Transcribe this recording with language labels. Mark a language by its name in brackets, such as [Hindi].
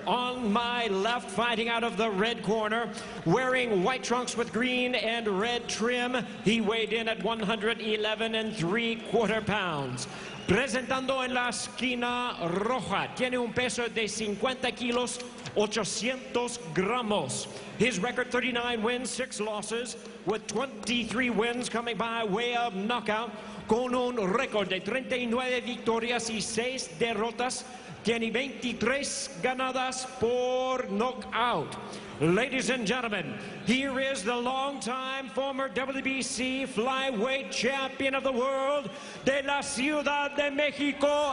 [English] On my left, fighting out of the red corner, wearing white trunks with green and red trim. He weighed in at 111 3/4 pounds. [Spanish] Presentando en la esquina roja, tiene un peso de 50 kilos, 800 gramos. [English] His record, 39 wins, 6 losses, with 23 wins coming by way of knockout. [Spanish] Con un récord de 39 victorias y 6 derrotas, tiene 23 ganadas por knockout. [English] Ladies and gentlemen, here is the longtime former WBC flyweight champion of the world de la Ciudad de México.